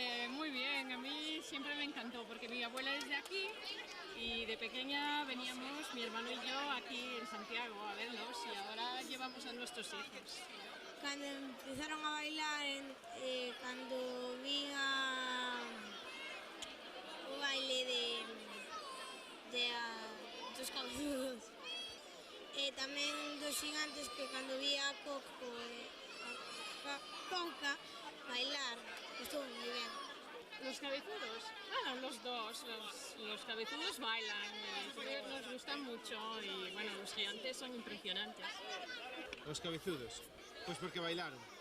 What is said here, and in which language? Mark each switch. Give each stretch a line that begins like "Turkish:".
Spanish: Muy bien, a mí siempre me encantó porque mi abuela es de aquí y de pequeña veníamos, mi hermano y yo, aquí en Santiago a verlos y ahora llevamos a nuestros hijos. Cuando empezaron a bailar, cuando vi
Galician: o baile dos cabezudos. Tamén dos gigantes que cando vi a Coco Conca bailar, estuvo moi ben.
Spanish: ¿Los cabezudos? Bueno, los dos, los cabezudos bailan, nos gustan mucho y bueno, los gigantes son impresionantes. Los cabezudos, pues porque bailaron.